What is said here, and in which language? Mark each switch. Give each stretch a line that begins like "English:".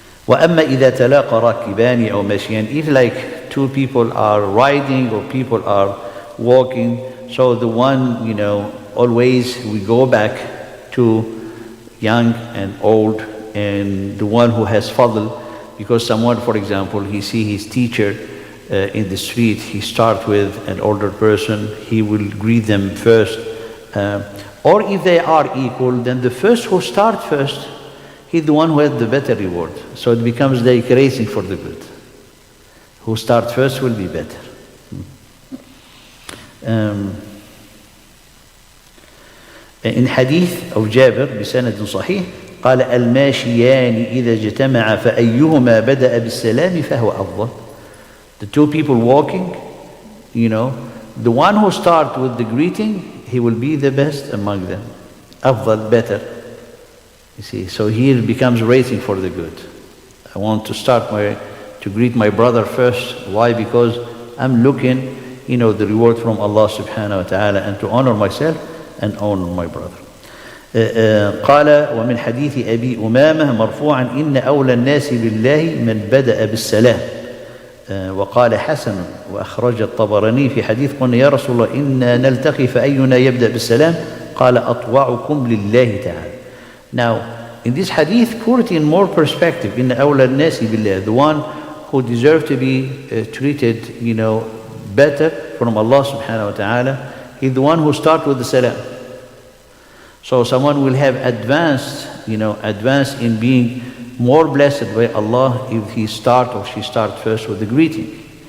Arabic: وأما إذا تلاقى راكبان أو ماشيان,
English: if like two people are riding or people are walking, so the one, always we go back to young and old, and the one who has fadl, because someone, for example, he see his teacher in the street, he start with an older person, he will greet them first. Or if they are equal, then the first who start first, he's the one who has the better reward. So it becomes like racing for the good. Who start first will be better. In hadith of Jabir
Arabic: بسند صحيح قال الماشيان إذا اجتمعا فأيهما بدأ بالسلام فهو أفضل.
English: The two people walking, the one who start with the greeting, he will be the best among them. أفضل, better. You see, so here it becomes racing for the good. I want to to greet my brother first. Why? Because I'm looking, the reward from Allah subhanahu wa ta'ala, and to honor myself and honor my brother.
Arabic: قال ومن حديث أبي أمامة مرفوعا إن أولى الناس بالله من بدأ بالسلام. وقال حسن وأخرج الطبراني في حديث قلنا يا رسول الله إنا نلتقي فأينا يبدأ بالسلام قال أطوعكم لله تعالى.
English: Now, in this hadith, put it in more perspective.
Arabic: إن أولى الناس بالله,
English: the one who deserves to be treated, better from Allah subhanahu wa ta'ala, he's the one who starts with the salam. So someone will have advanced in being more blessed by Allah if he start or she start first with the greeting.